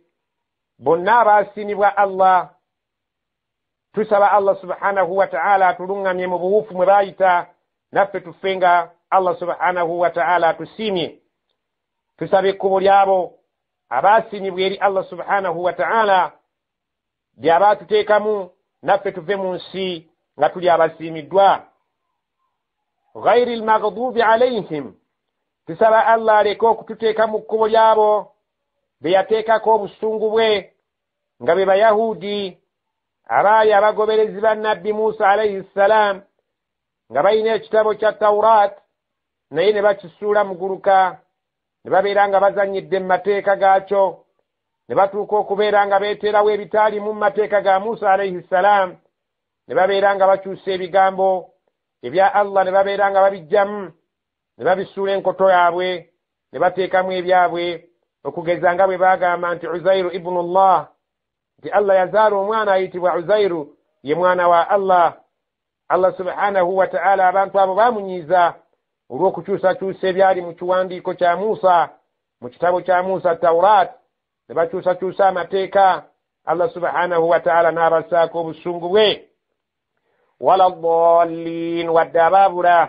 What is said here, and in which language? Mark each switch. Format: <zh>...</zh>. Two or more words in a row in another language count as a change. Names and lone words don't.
<lg>Bonna abaasiimibwa Allah, tusaba Allah</lg> <ar>سبحانه وتعالى</ar> <lg>atuluŋŋamye mu buwufu mwe baayita, naffe tufenga Allah</lg> <ar>سبحانه وتعالى</ar> <lg>atusiimye. Tusaba ekkubo lyabo abaasiimibwa eri Allah</lg> <ar>سبحانه وتعالى</ar> <lg>by'aba tuteekamu, naffe tuve mu nsi nga tuli abasiimiddwa.</lg> <ar>غير المغضوب عليهم,</ar> <lg>tusaba Allah aleke okututeeka mu kkubo lyabo be yateekako obusungu bwe nga be Bayahudi abaali abagoberezi ba Nabbi Musa</lg> <ar>عليه السلام,</ar> <lg>nga balina ekitabo kya Tawrat naye ne bakisuula muguluka, ne babeera nga bazannyidde mu mateeka gaakyo, ne batuuka okubeera nga beeterawo ebitaali mu mateeka ga Musa</lg> <ar>عليه السلام,</ar> <lg>ne babeera nga bakyusa ebigambo ebya Allah ne babeera nga babijjamu, ne babisuula enkoto yaabwe, ne bateekamu ebyabwe, okugeza nga bwe baagamba nti</lg> <ar>عزير ابن الله,</ar> <lg>nti Allah yazaala omwana ayitibwa Uzairu, ye mwana wa Allah. Allah</lg> <ar>سبحانه وتعالى</ar> <lg>abantu abo baamunyiiza olw'okukyusakyusa ebyali mu kiwandiiko kya Musa, mu kitabo kya Musa Tawrat, ne bakyusakyusa amateeka. Allah</lg> <ar>سبحانه وتعالى</ar> <lg>n'abasaako obusungu bwe.</lg> <ar>ولا الضالين,</ar> <lg>wadde abaabula.</lg>